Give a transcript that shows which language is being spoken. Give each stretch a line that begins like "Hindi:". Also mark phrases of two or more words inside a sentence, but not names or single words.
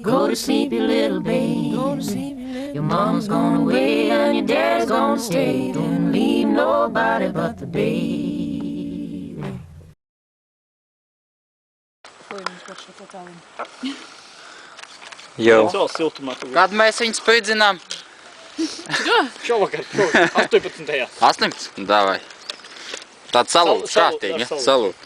English: Go to sleep, you little baby. Your mama's gone away and your dad's gonna stay. Don't leave nobody but the baby.
Latvian: Jau. Kad mēs viņu spīdzinām? Šovakar, 18. 18? Davai. Tāds salūts, kārtīgi, ja? Salūt.